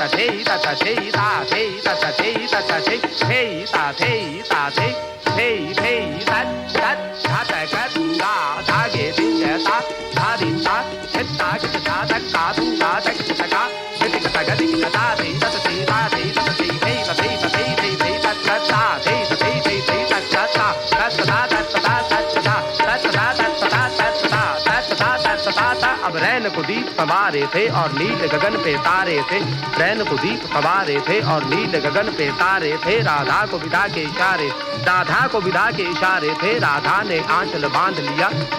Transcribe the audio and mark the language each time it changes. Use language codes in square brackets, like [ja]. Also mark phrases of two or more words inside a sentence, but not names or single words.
[hi] थे तत थे ता थे तत थे तत थे थे ता थे ता थे थे थे तत तत घात करूंगा धागे दिंगता धा दिंता चित्ता किता तक का थूंगा तक तका गति कता गति कता थे तत थे ता थे तत थे थे तथे तथे थे थे तत कता थे तथे थे थे तत कता तत ता तत ता तत ता तत ता तत ता तत ता तत ता अब रैन को दीप संवारे थे और नील गगन पे तारे थे। रैन को दीप संवारे थे और नील गगन पे तारे थे। राधा को विदा के इशारे, राधा को विदा के इशारे थे। राधा ने आंचल बांध लिया।